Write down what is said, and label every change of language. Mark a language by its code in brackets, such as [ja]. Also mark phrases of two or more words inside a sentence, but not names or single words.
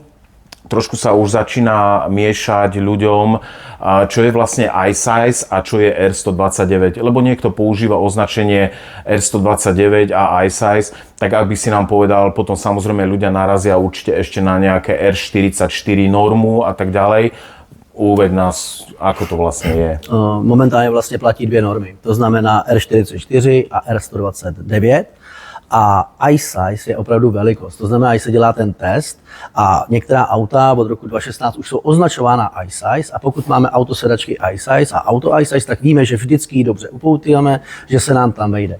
[sk] Trošku sa už začína miešať ľuďom, čo je vlastne iSize a čo je R129. Lebo niekto používa označenie R129 a iSize, tak ak by si nám povedal, potom samozrejme ľudia narazia určite ešte na nejaké R44 normu a tak ďalej. Uveď nás, ako to vlastně je. [cs] Momentálně vlastně platí dvě normy, to znamená R44 a R129 a iSize je opravdu velikost, to znamená, že se dělá ten test a některá auta od roku 2016 už jsou označována iSize a pokud máme autosedačky iSize a auto iSize, tak víme, že vždycky ji dobře upoutujeme, že se nám tam vejde.